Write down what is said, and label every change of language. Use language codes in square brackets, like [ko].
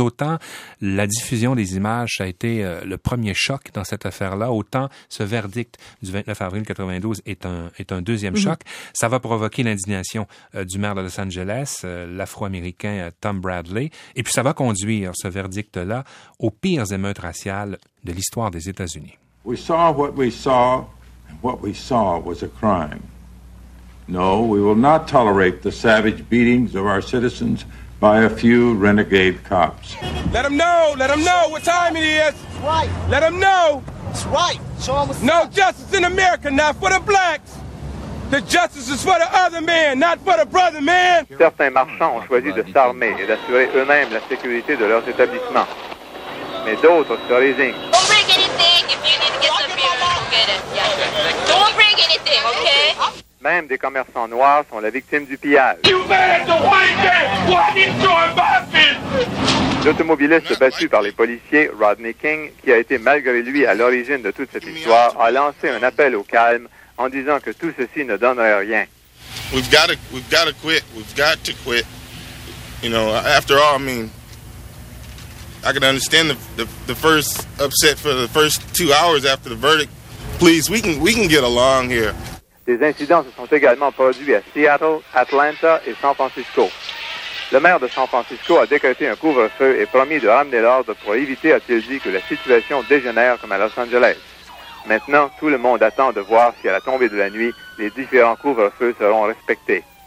[fr] Autant la diffusion des images a été le premier choc dans cette affaire-là, autant ce verdict du 29 avril 92 est un deuxième choc. Ça va provoquer l'indignation du maire de Los Angeles, l'Afro-Américain Tom Bradley. Et puis ça va conduire, ce verdict-là, aux pires émeutes raciales de l'histoire des États-Unis. [en] We saw what we saw, and what we saw was a crime. No, we will not tolerate the savage beatings of our citizens by a few renegade cops. Let them know! Let them know what time it is! That's right! Let them know! That's right! So no justice in America, not for the blacks! The justice is for the other man, not for the brother man. [fr] Certains marchands ont choisi de s'armer et d'assurer eux-mêmes la sécurité de leurs établissements. Mais d'autres se résignent. [en] Don't break anything. If you need to get something, you don't get it. Yeah. Don't break anything, okay? [fr] Même des commerçants noirs sont la victime du pillage. [en] You man, the white man, why did you embarrass me? [fr] L'automobiliste battu par les policiers, Rodney King, qui a été malgré lui à l'origine de toute cette histoire, a lancé un appel au calme en disant que tout ceci ne donnerait rien. [en] We've got to quit. We've got to quit. You know, after all, I mean, I can understand the first upset for the first two hours after the verdict. Please, we can get along here. [fr] Des incidents se sont également produits à Seattle, Atlanta et San Francisco. Le maire de San Francisco a décrété un couvre-feu et promis de ramener l'ordre pour éviter, a-t-il dit, que la situation dégénère comme à Los Angeles. Maintenant, tout le monde attend de voir si à la tombée de la nuit, les différents couvre-feux seront respectés.